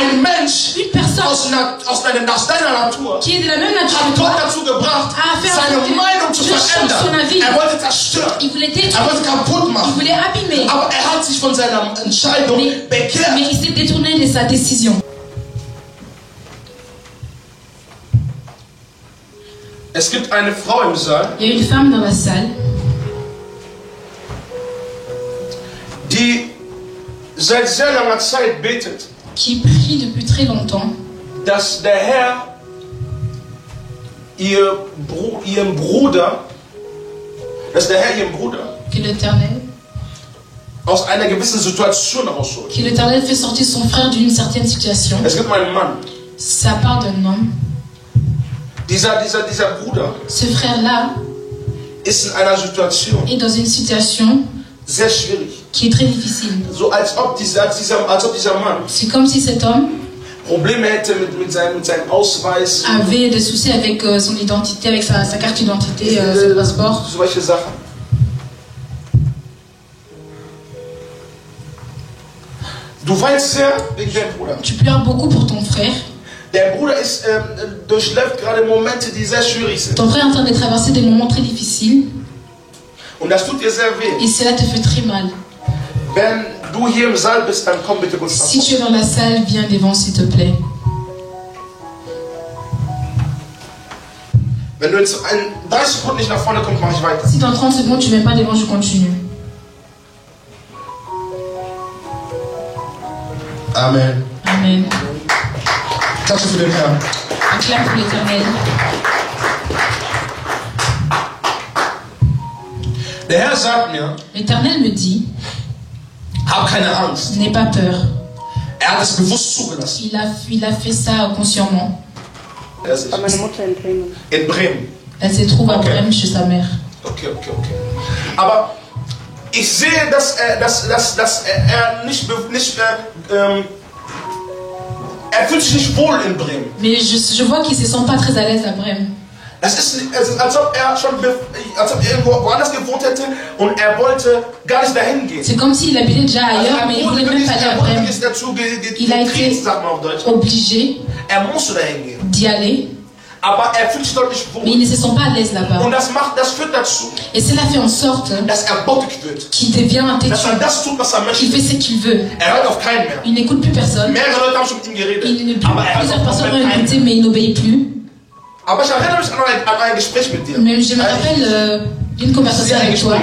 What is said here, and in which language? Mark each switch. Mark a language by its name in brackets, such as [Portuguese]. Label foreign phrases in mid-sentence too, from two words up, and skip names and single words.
[French] Une personne qui est de la même nature que toi a fait en sorte que Dieu change son avis. Il voulait détruire. Il voulait abîmer. Mais il s'est détourné de sa décision. [German] Es gibt eine Frau im Saal, [French] il y a une femme dans la salle [German] die seit sehr langer Zeit betet, [French] qui prie depuis très longtemps, [German] dass der Herr ihren Bruder, [French] que l'Éternel [German] aus einer gewissen Situation rausholt. [French] Que l'Éternel fait sortir son frère d'une certaine situation. [German] Es gibt einen Mann. [French] Ça part d'un homme. [German] Dieser Bruder, [French] ce frère-là, [German] ist in einer Situation, [French] est dans une situation [German] sehr schwierig, [French] qui est très difficile. [German] So als ob dieser Mann, [French] c'est comme si cet homme [German] Probleme hätte mit seinem Ausweis, [French] avait des soucis avec son identité, avec sa carte d'identité, son passeport. [German] Solche Sachen. Du weinst sehr wegen deinem Bruder. [French] Tu pleures beaucoup pour ton frère. [German] Der Bruder durchläuft gerade Momente, die sehr schwierig sind. [French] Ton frère est en train de traverser des moments très difficiles. [German] Und das tut dir sehr weh. [French] Et cela te fait très mal. [German] Wenn du hier im Saal bist, dann komm bitte kurz nach vorne. [French] Si tu es dans la salle, viens devant, s'il te plaît. [German] Wenn du in 30 Sekunden nicht nach vorne kommst, mache ich weiter. [French] Si dans 30 secondes tu ne viens pas devant, je continue. [German] Amen. [French] Amen. [German] Klatsche für den Herrn. [French] Acclame pour l'Éternel. [German] Der Herr sagt mir, [French] l'Éternel me dit, [German] hab keine Angst. [French] N'aie pas peur. [German] Hat es bewusst zugelassen. [French] Il a fait ça consciemment. [German] In Bremen. [French] Elle se trouve à Bremen chez sa mère. Okay. [German] Aber ich sehe, dass er nicht er fühlt sich nicht wohl in Bremen. [French] Mais je vois qu'il se sent pas très à l'aise à Bremen. [German] Es ist, als ob er irgendwo woanders gewohnt hätte und er wollte gar nicht dahin gehen. [French] C'est comme s'il habitait déjà ailleurs, mais il voulait même pas aller à Bremen. Il a été obligé d'y aller. [German] Aber er fühlt sich dort nicht wohl. [French] Mais il ne se sent pas à l'aise là-bas. [German] Und das führt dazu, [French] et cela fait en sorte qu'il devient un têtu, qu'il fait ce qu'il veut. Il n'écoute plus personne. Plusieurs personnes l'ont écouté, mais il n'obéit plus. Mais je me rappelle d'une conversation avec toi.